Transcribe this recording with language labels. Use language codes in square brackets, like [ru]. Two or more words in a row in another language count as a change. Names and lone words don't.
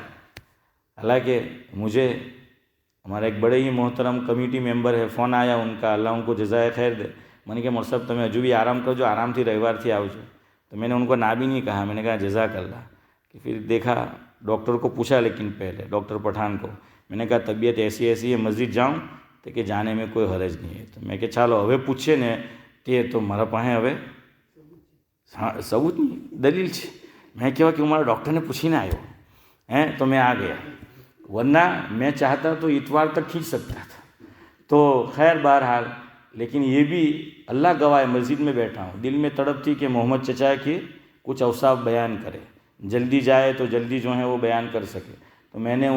[ur] حالانکہ مجھے ہمارا ایک بڑے ہی محترم کمیٹی ممبر ہے، فون آیا ان کا، اللہ ان کو جزائے خیر دے، میں نے کہا مور صاحب [gu] તમે જો ભી આરામ કરો, જો આરામ થી રવિવાર થી આવ જો, [ur] تو میں نے ان کو نہ بھی نہیں کہا، میں نے کہا جزاک اللہ۔ کہ پھر دیکھا ڈاکٹر کو پوچھا، لیکن پہلے ڈاکٹر پٹھان کو میں نے کہا طبیعت ایسی ہے مسجد جاؤں تو کہ جانے میں کوئی حرج نہیں ہے، تو میں کہ چلو [gu] હવે પૂછે ને તે તો મારા પાસે હવે સબૂત નહીં દલીલ છે، [ur] میں کہا کہ ہمارا ڈاکٹر [gu] ને પૂછીને આવ્યો [ur] ہیں تو میں آ گیا، ورنہ میں چاہتا تو اتوار تک کھینچ سکتا تھا۔ تو خیر بہرحال، لیکن یہ بھی اللہ گواہ مسجد میں بیٹھا ہوں، دل میں تڑپ تھی کہ محمد چچا کے کچھ اوصاف بیان کرے، جلدی جائے تو جلدی جو ہے وہ بیان کر سکے، تو میں نے